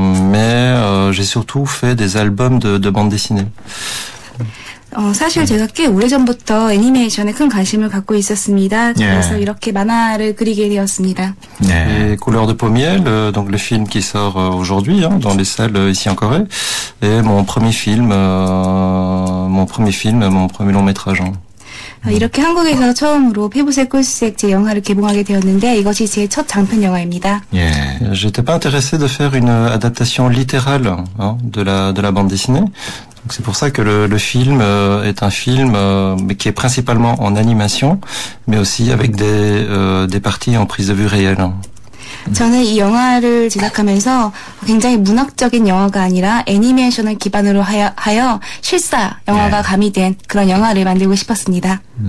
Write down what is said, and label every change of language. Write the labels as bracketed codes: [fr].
[fr] Mais j'ai surtout fait des albums de bande dessinée. [ko] 사실 제가 꽤 오래전부터 애니메이션에 큰 관심을 갖고 있었습니다. 그래서 이렇게 만화를 그리게 되었습니다. [fr] Et Couleur de Pommier, donc le film qui sort aujourd'hui dans les salles ici en Corée, est mon premier film, mon premier long métrage. [ko] 이렇게 한국에서 처음으로 피부색 꿀색 제 영화를 개봉하게 되었는데 이것이 제 첫 장편 영화입니다. 예. [fr] J'étais pas intéressé de faire une adaptation littérale de la bande dessinée. Donc c'est pour ça que le film est un film qui est principalement en animation, mais aussi avec des parties en prise de vue réelle. [ko] 저는 이 영화를 제작하면서 굉장히 문학적인 영화가 아니라 애니메이션을 기반으로 하여 실사 영화가 가미된 그런 영화를 만들고 싶었습니다.